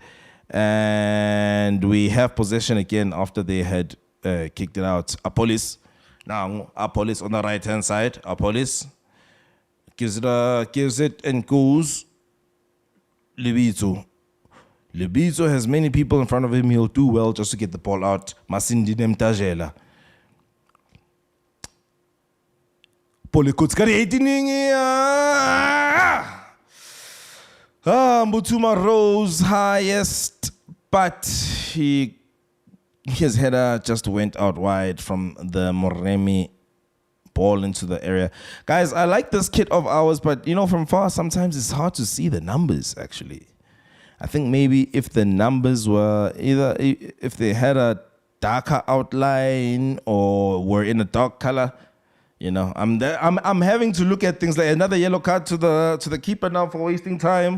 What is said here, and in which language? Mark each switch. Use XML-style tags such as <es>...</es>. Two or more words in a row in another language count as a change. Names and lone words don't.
<en>And we have possession again after they had kicked it out. Apolis. Now, Apolis on the right-hand side. Apolis gives it and goes. Libito. Libito has many people in front of him. He'll do well just to get the ball out. Masindi Nemtajela. Polokwane 18. Mbutuma rose highest, but his header just went out wide from the Moremi ball into the area. Guys, I like this kit of ours, but you know, from far, sometimes it's hard to see the numbers, actually. I think maybe if the numbers were either, if they had a darker outline or were in a dark color, you know, I'm having to look at things like another yellow card to the keeper now for wasting time.</en>